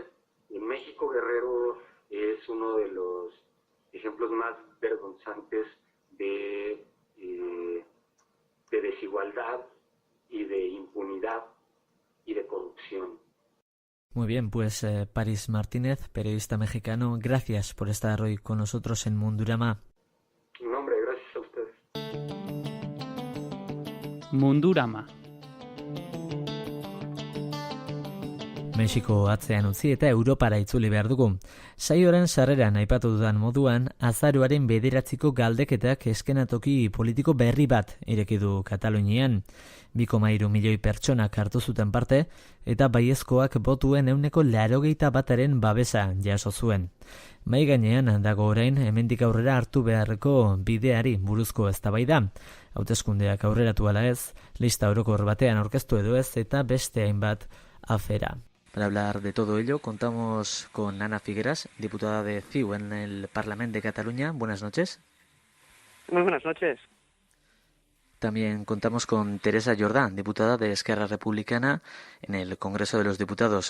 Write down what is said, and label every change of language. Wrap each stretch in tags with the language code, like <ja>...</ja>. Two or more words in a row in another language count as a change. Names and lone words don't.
<es>En México, Guerrero es uno de los ejemplos más vergonzantes de desigualdad y de impunidad y de corrupción. Muy bien, pues Paris Martínez, periodista mexicano, gracias por estar hoy con nosotros en Mundurama. No, hombre, gracias a ustedes. Mundurama.</es> <eu>Mexiko atzean utzi eta Europara itzuli behar dugu. Saioaren sarreran aipatu dudan moduan, azaroaren 9 galdeketak eskenatoki politiko berri bat ireki du Katalunian. 2,3 milioi pertsonak hartu zuten parte, eta baiezkoak botuen 81%aren babesa jaso zuen. Mahai gainean dago orain hemendik aurrera hartu beharreko bideari buruzko eztabaida. Hauteskundeak aurreratu ala ez, lista orokor batean aurkeztu edo ez eta beste hainbat afera.</eu> <es>Para hablar de todo ello, contamos con Ana Figueras, diputada de CiU en el Parlamento de Cataluña. Buenas noches. Muy buenas noches. También contamos con Teresa Jordán, diputada de Esquerra Republicana en el Congreso de los Diputados.</es>